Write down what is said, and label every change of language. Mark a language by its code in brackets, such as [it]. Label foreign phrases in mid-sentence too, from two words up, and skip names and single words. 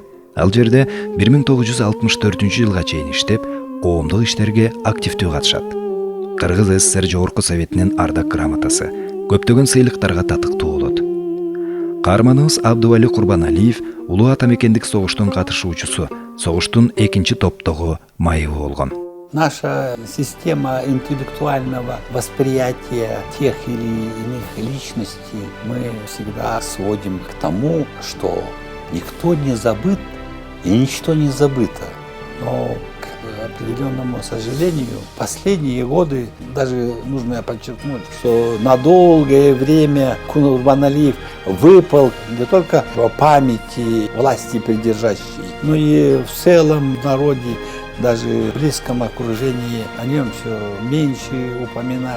[ky] Ал жерде 1964 жылга чейин иштеп, коомдук иштерге активдүү катышат. Кыргыз СССР Жогорку Советинин ардак грамотасы, көптөгөн сыйлыктарга татыктуу болот. Каарманыбыз Абдували Курбаналиев улуу атамекендик согуштун катышуучусу, согуштун экинчи топтогу майыбы болгон. [ru] Наша система интеллектуального восприятия тех или иных личностей мы всегда сводим к тому, что никто не забыт и ничто не забыто. Но, к определенному сожалению, последние годы, даже нужно подчеркнуть, что на долгое время Курбаналиев выпал не только в памяти власти придержащей, но и в целом в народе, даже в близком окружении о нем все меньше упоминали.